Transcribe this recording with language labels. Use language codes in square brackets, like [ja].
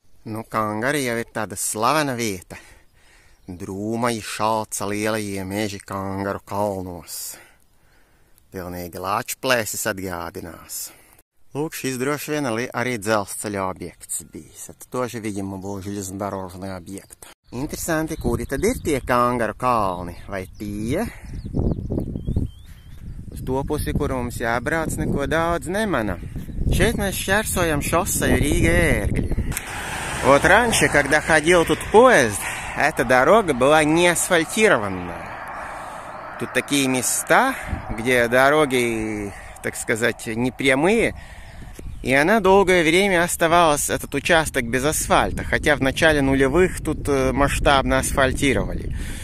[lv] Nu, Kangari jau ir tāda slavena vieta. Drūmaji šalca lielajie meži Kangaru kalnos. Pilnīgi Lāču plēsis atgādinās. Лук, šis droši vien arī dzelzceļa objekts bijis. [ru] Это тоже, видимо, был железнодорожный объект. [lv] Interesanti, kuri tad ir tie Kangaru kalni? Vai tie? Uz to pusi, kur mums jābrauc, neko daudz nemana. Šeit mēs šķērsojam šoseju Рига-Ērgļi. [ru] Вот раньше, когда ходил тут поезд, эта дорога была не асфальтированная. Тут такие места, где дороги, так сказать, не прямые, и она долгое время оставалась, этот участок, без асфальта, хотя в начале нулевых тут масштабно асфальтировали.